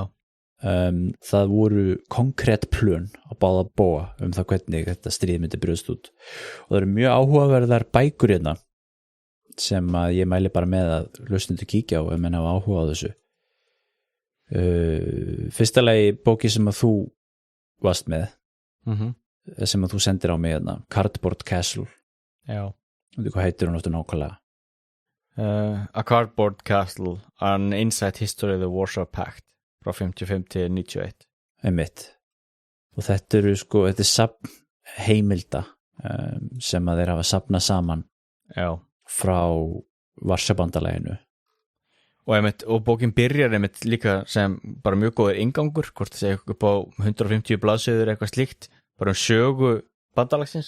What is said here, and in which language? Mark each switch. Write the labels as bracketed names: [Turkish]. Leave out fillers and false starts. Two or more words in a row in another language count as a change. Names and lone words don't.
[Icelandic] Það voru konkrét plön á báða bóa það hvernig þetta stríð myndi brjóðst út og það eru mjög áhugaverðar bækur hérna sem að ég mæli bara með að hlustendur kíkja á ef menn hafa áhuga á þessu fyrsta lagi bóki sem að þú varst með sem að þú sendir á mig hérna Cardboard Castle Já. Hvað heitir hún áttu nákvæmlega? A Cardboard Castle, An Inside History of the Warsaw Pact frá 55 til 91 Einmitt. Og þetta eru sko, þetta er safn heimilda sem að þeir hafa safnað saman Já. frá Varsjabandalaginu og bókin byrjar einmitt líka sem bara mjög góður inngangur, hvort það segja upp á 150 blaðsíður eitthvað slíkt, bara sögu bandalagsins.